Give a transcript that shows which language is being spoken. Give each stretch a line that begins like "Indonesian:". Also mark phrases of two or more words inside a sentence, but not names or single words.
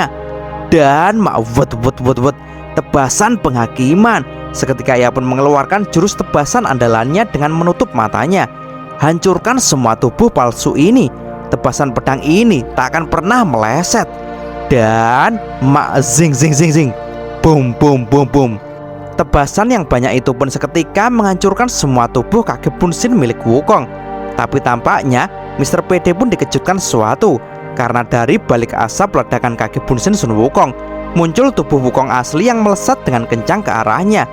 Indonesian: Dan tebasan penghakiman. Seketika ia pun mengeluarkan jurus tebasan andalannya dengan menutup matanya. "Hancurkan semua tubuh palsu ini. Tebasan pedang ini tak akan pernah meleset." Dan zing zing zing zing, boom boom boom boom. Tebasan yang banyak itu pun seketika menghancurkan semua tubuh kaki Bunsin milik Wukong. Tapi tampaknya Mr. PD pun dikejutkan sesuatu, karena dari balik asap ledakan kaki Bunsin Sun Wukong muncul tubuh Wukong asli yang melesat dengan kencang ke arahnya.